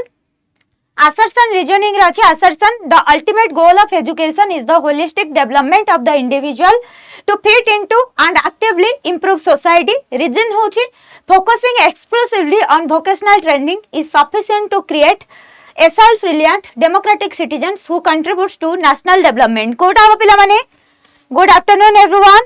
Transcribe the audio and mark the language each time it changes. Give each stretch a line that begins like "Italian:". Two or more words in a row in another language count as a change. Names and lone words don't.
English: Assertion reasoning rachi assertion the ultimate goal of education is the holistic development of the individual to fit into and actively improve society. Reason hochi focusing exclusively on vocational training is sufficient to create a self-reliant democratic citizens who contributes to national development.
Odia: कोटा हबो पिला माने.
English: Good afternoon everyone.